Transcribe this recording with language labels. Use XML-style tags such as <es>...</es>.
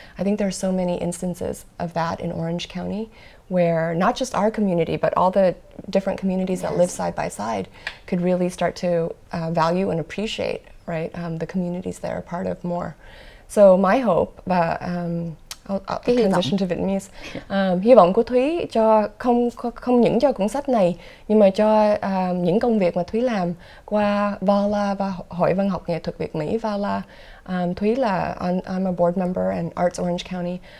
<en>I think there's so many instances of that in Orange County where not just our community but all the different communities that live side by side could really start to value and appreciate, right, the communities they're a part of more. So my hope, I'll transition to Vietnamese.</en> <vi>Hy vọng của Thúy cho không những cho cuốn sách này nhưng mà cho những công việc mà Thúy làm qua VALA và Hội Văn học Nghệ thuật Việt Mỹ VALA. Thúy là</vi> <en>I'm a board member and Arts Orange County.</en>